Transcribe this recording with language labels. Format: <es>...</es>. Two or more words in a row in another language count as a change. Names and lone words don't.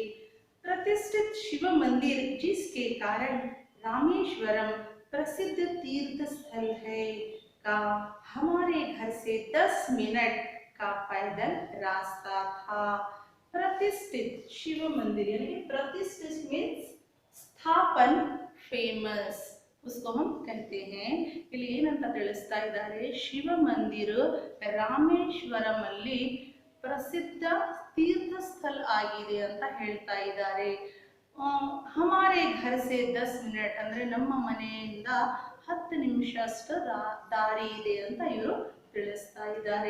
<hi>प्रतिष्ठित शिव मंदिर जिसके कारण रामेश्वरम प्रसिद्ध तीर्थ स्थल है का हमारे घर से 10 मिनट का पैदल रास्ता था। प्रतिष्ठित शिव मंदिर यानी प्रतिष्ठित मीन्स स्थापन, फेमस, उसको हम कहते हैं।</hi> <kn>ಇಲ್ಲಿ ಏನಂತ ತಿಳಿಸ್ತಾ ಇದ್ದಾರೆ, ಶಿವ ಮಂದಿರ ರಾಮೇಶ್ವರಮಲ್ಲಿ ಪ್ರಸಿದ್ಧ ತೀರ್ಥ ಸ್ಥಳ ಆಗಿದೆ ಅಂತ ಹೇಳ್ತಾ ಇದ್ದಾರೆ।</kn> <hi>हमारे घर से 10 मिनट</hi> <kn>ಅಂದ್ರೆ ನಮ್ಮ ಮನೆಯಿಂದ 10 ನಿಮಿಷಷ್ಟು ದಾರಿ ಇದೆ ಅಂತ ಇವರು ತಿಳಿಸ್ತಾ ಇದ್ದಾರೆ।</kn>